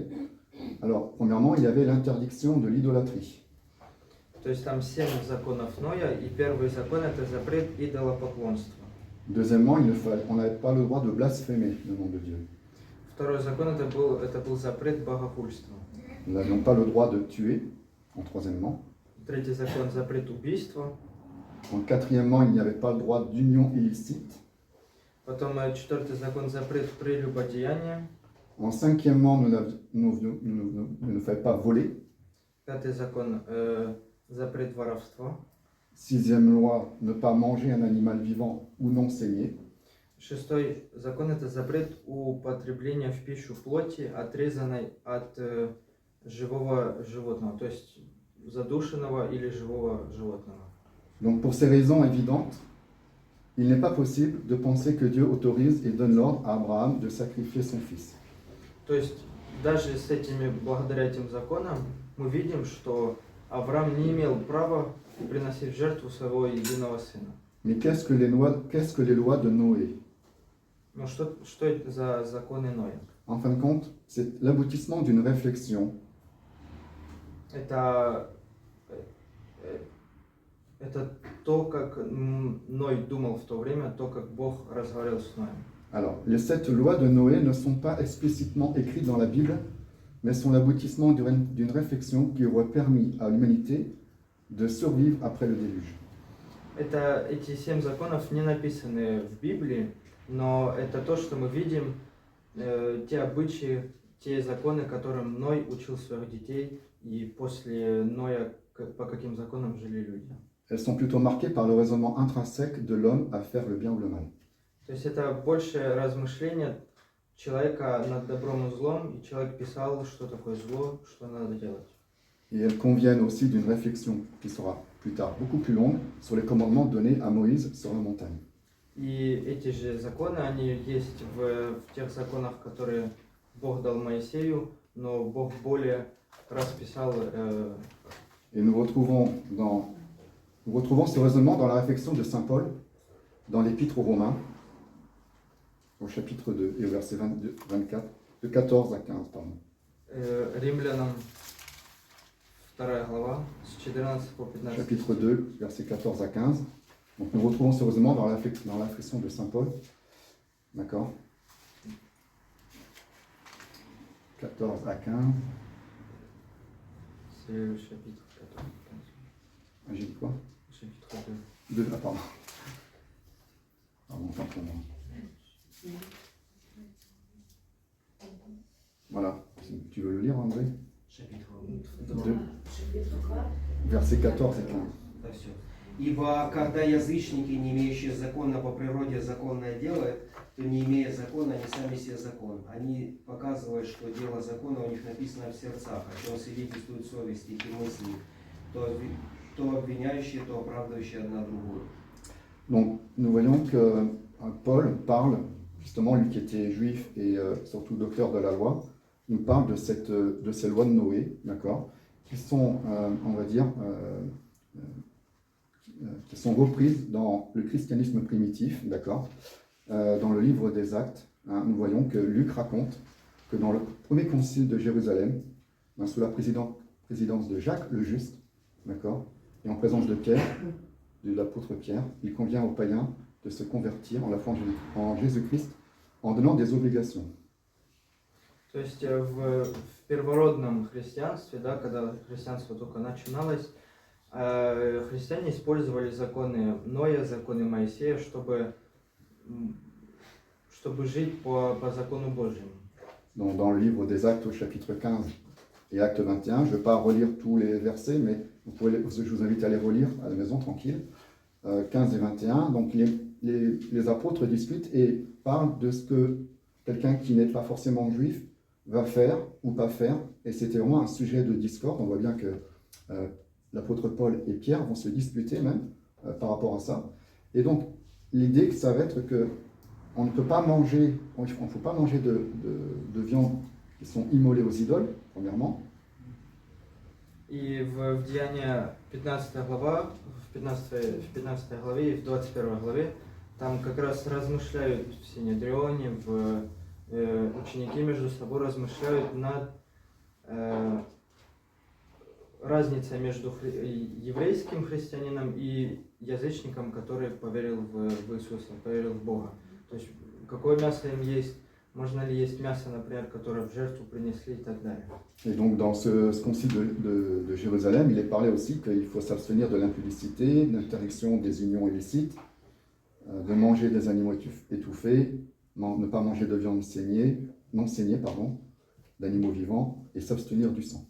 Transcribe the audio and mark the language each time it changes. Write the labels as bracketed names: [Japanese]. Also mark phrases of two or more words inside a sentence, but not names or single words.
[French] Alors, premièrement, il y avait l'interdiction de l'idolâtrie. [Russian] То есть там 7 законов Ноя, и первый закон это запрет идолопоклонства. [French] Deuxièmement, on n'avait pas le droit de blasphémer le nom de Dieu. [Russian] Второй закон это был запрет богохульства. [French] Nous n'avions pas le droit de tuer, en troisièmement. [Russian] Третий закон запрет убийства. [French] En quatrièmement, il n'y avait pas le droit d'union illicite. [Russian] Потом четвертый закон запрет прелюбодеяния. [French] En cinquièmement, il ne fallait pas voler. [Russian] Пятый закон запрет воровства. [French] Sixième loi, ne pas manger un animal vivant ou non saigné. [Russian] Шестой закон это запрет употребления в пищу плоти, отрезанной от живого животного, то есть задушенного или живого животного. [French] Donc pour ces raisons évidentes, il n'est pas possible de penser que Dieu autorise et donne l'ordre à Abraham de sacrifier son fils. [Russian] То есть даже благодаря этим законам мы видим, что Авраам не имел права приносить в жертву своего единого сына. [French] Mais qu'est-ce que les lois de Noé? [Russian] Ну что это за законы Ноя? [French] En fin de compte, c'est l'aboutissement d'une réflexion. [Russian] Это то, как Ной думал в то время, то, как Бог разговаривал с Ноем. [French] Alors, les 7 lois de Noé ne sont pas explicitement écrites dans la Bible, mais sont l'aboutissement d'une réflexion qui aurait permis à l'humanité de survivre après le déluge. [Russian] Эти 7 законов не написаны в Библии, но это то, что мы видим, те обычаи, те законы, которым Ной учил своих детей, и после Ноя по каким законам жили люди. [French] Elles sont plutôt marquées par le raisonnement intrinsèque de l'homme à faire le bien ou le mal. [Russian] То есть это больше размышление человека над добром и злом, и человек писал, что такое зло, что надо делать. [French] Et elles conviennent aussi d'une réflexion qui sera plus tard beaucoup plus longue sur les commandements donnés à Moïse sur la montagne. [Russian] И эти же законы, они есть в тех законах, которые Бог дал Моисею, но Бог более расписал. [French] Et nous retrouvons ce raisonnement dans la réflexion de saint Paul, dans l'Épître aux Romains, au chapitre 2 et au verset 24, de 14 à 15, pardon. [Russian] Римлянам 2 глава, с 14 по 15. [French] Chapitre 2, verset 14 à 15. Donc nous retrouvons ce raisonnement dans la réflexion de saint Paul. D'accord. 14 à 15. C'est le chapitre 14. Ah, j'ai dit quoi? Chapitre 2, ah, pardon. Pardon, tant pour moi. Voilà. Tu veux le lire, André? Chapitre 2. Versets 14 et 15. [Russian] Да, все. Ибо когда язычники, не имеющие закона по природе, законное делают, то не имея закона, они сами себе закон. Они показывают, что дело закона у них написано в сердцах, о чем свидетельствуют совести и мысли, то обвиняющие, то оправдывающие одна другую. [French] Donc, nous voyons que Paul parle, justement, lui qui était juif et surtout docteur de la loi, nous parle de ces lois de Noé, d'accord, qui sont, on va dire, qui sont reprises dans le christianisme primitif, d'accord, dans le livre des Actes. Hein, nous voyons que Luc raconte que dans le premier concile de Jérusalem, sous la présidence de Jacques le Juste, d'accord, et en présence de Pierre, de l'apôtre Pierre, il convient aux païens de se convertir en la foi en Jésus-Christ en donnant des obligations. [Russian] То есть в первородном христианстве, да, когда христианство только начиналось, христиане использовали законы Ноя, законы Моисея, чтобы жить по закону Божьему. [French] Donc, dans le livre des Actes au chapitre 15 et Acte 21, je ne vais pas relire tous les versets, mais je vous invite à les relire à la maison tranquille. 15 et 21, donc les apôtres discutent et parlent de ce que quelqu'un qui n'est pas forcément juif va faire ou pas faire, et c'était vraiment un sujet de discorde. On voit bien que l'apôtre Paul et Pierre vont se disputer même par rapport à ça. Et donc, l'idée que ça va être que on ne peut pas manger, il ne faut pas manger de viande qui sont immolées aux idoles, premièrement. [Russian] И в Деяния 15 глава, в 15 главе и в 21 главе, там как раз размышляют в Синедрионе, ученики между собой размышляют над разницей между еврейским христианином и язычником, который поверил в Иисуса, поверил в Бога. То есть какое мясо им есть, можно ли есть мясо, например, которое в жертву принесли и так далее. [French] Et donc dans ce concile de Jérusalem, il est parlé aussi qu'il faut s'abstenir de l'impudicité, de l'interdiction des unions illicites, de manger des animaux étouffés, ne pas manger de viande non saignée, d'animaux vivants, et s'abstenir du sang.